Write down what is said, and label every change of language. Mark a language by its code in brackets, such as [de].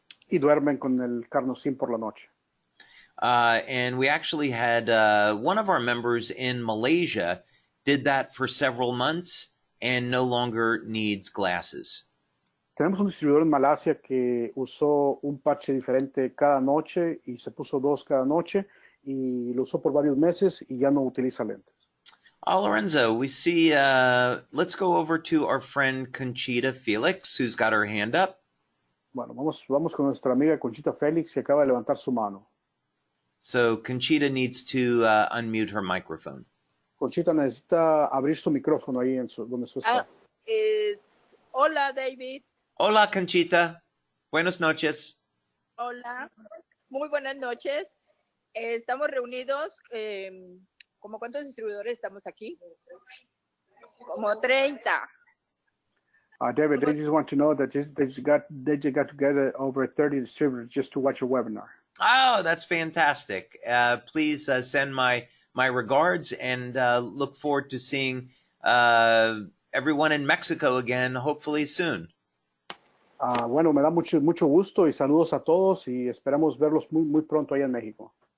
[es] Y duermen con el carnosine por la noche. [en] And we actually had one of our members in Malaysia did that for several months and no longer needs glasses. [es] Tenemos un distribuidor en Malasia que usó un parche diferente cada noche y se puso dos cada noche y lo usó por varios meses y ya no utiliza lentes. [en] Lorenzo, we see, let's go over to our friend Conchita Felix, who's got her hand up. [es] Bueno, vamos con nuestra amiga Conchita Félix que acaba de levantar su mano. [en] So Conchita needs to unmute her microphone. [es] Conchita necesita abrir su micrófono ahí donde su está. Hola, David. Hola, Conchita. Buenas noches. Hola. Muy buenas noches. Estamos reunidos. ¿Cómo cuántos distribuidores estamos aquí? Como 30. [en] David, they just want to know that they just got together over 30 distributors just to watch your webinar. Oh, that's fantastic. Please send my regards and look forward to seeing everyone in Mexico again, hopefully soon. [es] Bueno, me da mucho gusto y saludos a todos y esperamos verlos muy pronto allá en México.